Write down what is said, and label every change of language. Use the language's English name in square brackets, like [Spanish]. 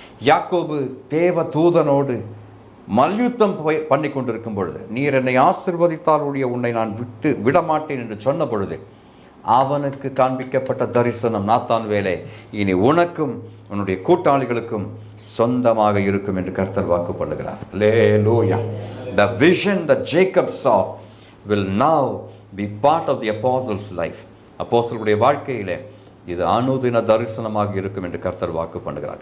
[Tamil] யாக்கோபு தேவதூதனோடு மல்யுத்தம் பண்ணி கொண்டிருக்கும் பொழுது, நீர் என்னை ஆசீர்வதித்தால் உன்னை நான் விடமாட்டேன் என்று சொன்ன பொழுது அவனுக்கு காண்பிக்கப்பட்ட தரிசனம், நாத்தானுவேலே, இனி உனக்கும் உன்னுடைய கூட்டாளிகளுக்கும் சொந்தமாக இருக்கும் என்று கர்த்தர் வாக்கு பண்ணுகிறார். [English] Hallelujah. The vision that Jacob saw will now be part of the apostles' life. [Tamil] அப்போஸ்தலருடைய வாழ்க்கையிலே இது அனுதின தரிசனமாக இருக்கும் என்று கர்த்தர் வாக்கு பண்ணுகிறார்.